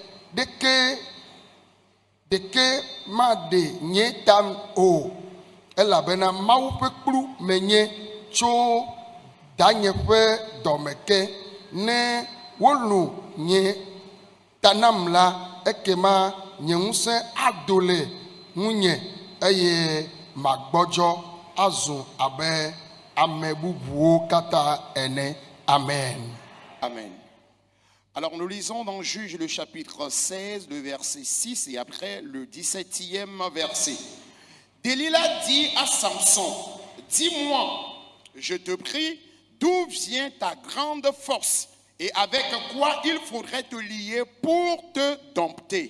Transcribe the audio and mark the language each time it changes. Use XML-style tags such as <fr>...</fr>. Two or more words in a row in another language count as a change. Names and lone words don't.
<ee>ɖeke maɖe nye ta o elabena Mawu ƒe kplu menye tso danye ƒe dɔme ke ne wolũ nye ta nam la ekema nye ŋusẽ ado le ŋunye eye magbɔdzɔ azu abe ame bubuwo katã ene. Amen. Amen.</ee> <fr>Alors nous lisons dans Juge le chapitre 16, le verset 6 et après le 17e verset. Delilah dit à Samson, dis-moi, je te prie, d'où vient ta grande force et avec quoi il faudrait te lier pour te dompter.</fr>